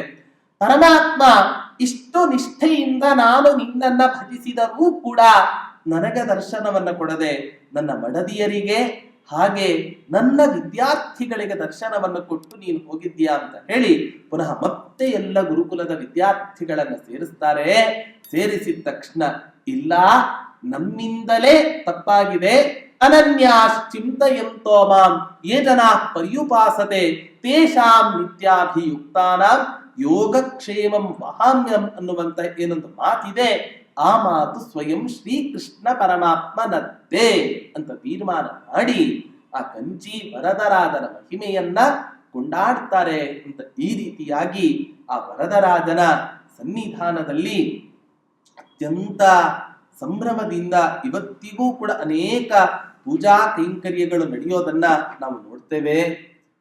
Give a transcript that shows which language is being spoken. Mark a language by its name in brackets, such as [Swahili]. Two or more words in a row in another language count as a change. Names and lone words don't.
[Kannada] ಪರಮಾತ್ಮ ಇಷ್ಟು ನಿಷ್ಠೆಯಿಂದ ನಾನು ನಿನ್ನನ್ನ ಭಜಿಸಿದರೂ ಕೂಡ ನನಗೆ ದರ್ಶನವನ್ನ ಕೊಡದೆ ನನ್ನ ಮಡದಿಯರಿಗೆ ಹಾಗೆ ನನ್ನ ವಿದ್ಯಾರ್ಥಿಗಳಿಗೆ ದರ್ಶನವನ್ನು ಕೊಟ್ಟು ನೀನು ಹೋಗಿದ್ದೀಯಾ ಅಂತ ಹೇಳಿ ಪುನಃ ಮತ್ತೆ ಎಲ್ಲ ಗುರುಕುಲದ ವಿದ್ಯಾರ್ಥಿಗಳನ್ನ ಸೇರಿಸ್ತಾರೆ. ಸೇರಿಸಿದ ತಕ್ಷಣ, ಇಲ್ಲ, ನಮ್ಮಿಂದಲೇ ತಪ್ಪಾಗಿದೆ. [Sanskrit] ಅನನ್ಯಾಶ್ಚಿಂತಯಂತೋ ಮಾಂ ಯೇ ಜನಾ ಪರ್ಯುಪಾಸತೆ ತೇಷಾಂ ನಿತ್ಯಾಭಿಯುಕ್ತಾನಾಂ ಯೋಗಕ್ಷೇಮಂ ವಹಾಮ್ಯಂ [Kannada] ಅನ್ನುವಂತ ಏನೊಂದು ಮಾತಿದೆ. ಆ ಮಾತು ಸ್ವಯಂ ಶ್ರೀಕೃಷ್ಣ ಪರಮಾತ್ಮನದ್ದೇ ಅಂತ ತೀರ್ಮಾನ ಮಾಡಿ ಆ ಕಂಚಿ ವರದರಾಜನ ಮಹಿಮೆಯನ್ನ ಕೊಂಡಾಡ್ತಾರೆ ಅಂತ. ಈ ರೀತಿಯಾಗಿ ಆ ವರದರಾಜನ ಸನ್ನಿಧಾನದಲ್ಲಿ ಅತ್ಯಂತ ಸಂಭ್ರಮದಿಂದ ಇವತ್ತಿಗೂ ಕೂಡ ಅನೇಕ ಪೂಜಾ ಕೈಂಕರ್ಯಗಳು ನಡೆಯೋದನ್ನ ನಾವು ನೋಡ್ತೇವೆ.